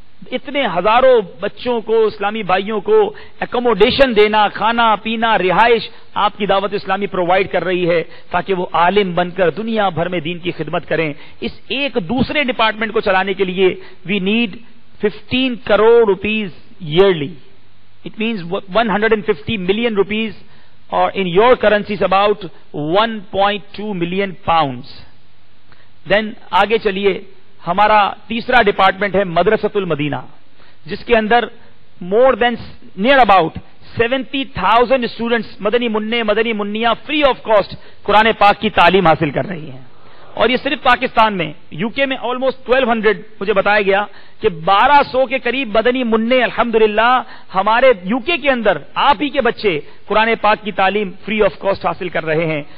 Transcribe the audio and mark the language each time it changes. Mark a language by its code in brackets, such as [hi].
[ur] اتنے ہزاروں بچوں کو, اسلامی بھائیوں کو ایکوموڈیشن دینا, کھانا پینا, رہائش آپ کی دعوت اسلامی پرووائڈ کر رہی ہے تاکہ وہ عالم بن کر دنیا بھر میں دین کی خدمت کریں. اس ایک دوسرے ڈپارٹمنٹ کو چلانے کے لیے [en] We need 15 crore rupees yearly. It means 150 million rupees, or in your currency is about 1.2 million pounds. [ur] Then آگے چلیے, ہمارا تیسرا ڈپارٹمنٹ ہے مدرسۃ المدینہ, جس کے اندر [en] more than near about 70,000 [ur] students, مدنی منع مدنی منیاں فری آف کاسٹ قرآن پاک کی تعلیم حاصل کر رہی ہیں. اور یہ صرف پاکستان میں. یو کے میں آلموسٹ 1200, مجھے بتایا گیا کہ 1200 کے قریب مدنی منع الحمدللہ ہمارے یو کے اندر آپ ہی کے بچے قرآن پاک کی تعلیم فری آف کاسٹ حاصل کر رہے ہیں.